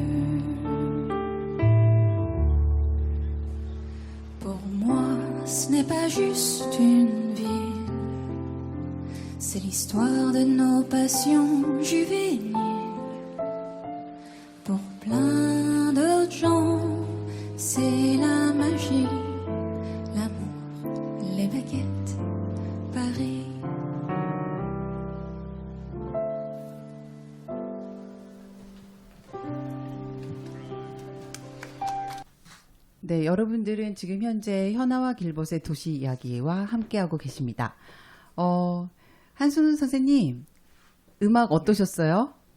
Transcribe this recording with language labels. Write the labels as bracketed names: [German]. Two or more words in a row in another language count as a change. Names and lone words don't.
[French] Pour moi, ce n'est pas juste une ville, c'est l'histoire de nos passions juvéniles. Pour plein d'autres gens, c'est la magie, l'amour, les baguettes, Paris. [Korean] 네, 여러분들은 지금 현재 현아와 길벗의 도시 이야기와 함께하고 계십니다. 한순우 선생님, 음악 어떠셨어요?